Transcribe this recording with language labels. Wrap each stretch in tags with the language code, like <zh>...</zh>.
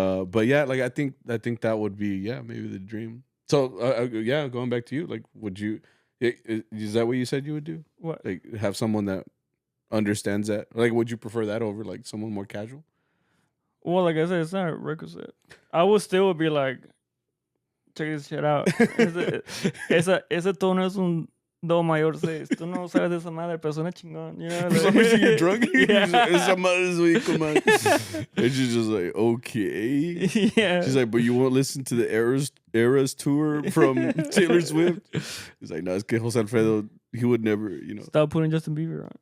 <en>But yeah, like I think that would be maybe the dream. So yeah, going back to you, like, would you? Is that what you said you would do? What? Like have someone that understands that? Like, would you prefer that over like someone more casual? Well, like I said, it's not requisite. I would still be like, check this shit out.</en> <es>Ese tono es un do mayor 6. Tú no sabes de esa madre, pero suena chingón.</es> <en>You know? For some reason you're drunk.</en> <es>Esa madre es muy cool.</es> <en>And she's just like, okay. Yeah. She's like, but you won't listen to the Eras tour from Taylor Swift? He's like, no,</en> <es>es que</es> <en>Jose Alfredo, he would never, you know. Stop putting Justin Bieber on.</en>